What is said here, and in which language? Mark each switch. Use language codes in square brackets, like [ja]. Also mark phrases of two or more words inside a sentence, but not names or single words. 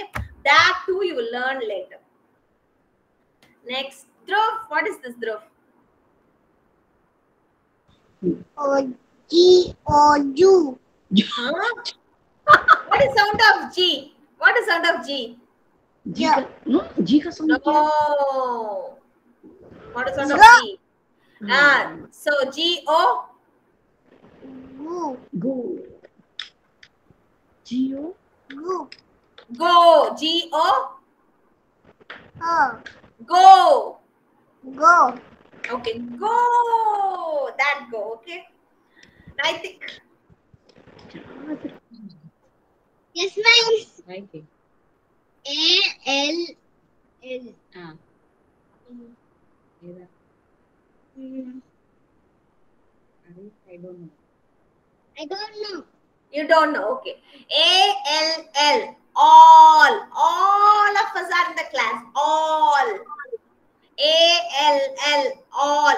[en] That two you will learn later. Next, Dhruv. What is this, Dhruv? G-O-U. Huh? What is sound of G? What is sound of G? [hi] जी का नो जी का साउंड क्या है? [en] No. What is sound of Go. G? So G-O. Gu. गो जियो Gu. Go. G-O. Go. Go. Go. Okay. Go. That go. Okay. I think. Yes, ma'am. [hi] राइट है [en] A-L-L. [hi] हां मेरा [en] I don't know I don't know. You don't know. Okay. A-L-L. All. All of us are in the class. All. A-L-L. All.